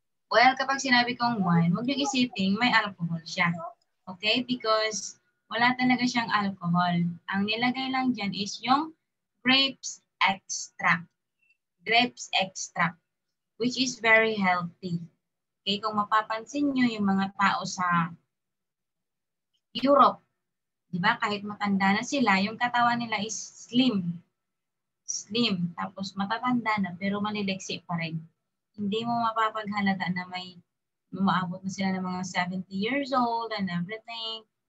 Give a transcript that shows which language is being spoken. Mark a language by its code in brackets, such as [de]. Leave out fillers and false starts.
[tl] Well, kapag sinabi kong wine, huwag niyong isipin may alcohol siya. Okay? Because wala talaga siyang alcohol. Ang nilagay lang dyan is yung grapes extract. [en] Grapes extract, which is very healthy. Okay? [tl] Kung mapapansin nyo yung mga tao sa Europe, di ba? Kahit matanda na sila, yung katawan nila is slim. Slim. Tapos matatanda na, pero maniliksi pa rin. Hindi mo mapapaghalata na may umaabot na sila ng mga 70 years old [en] and everything.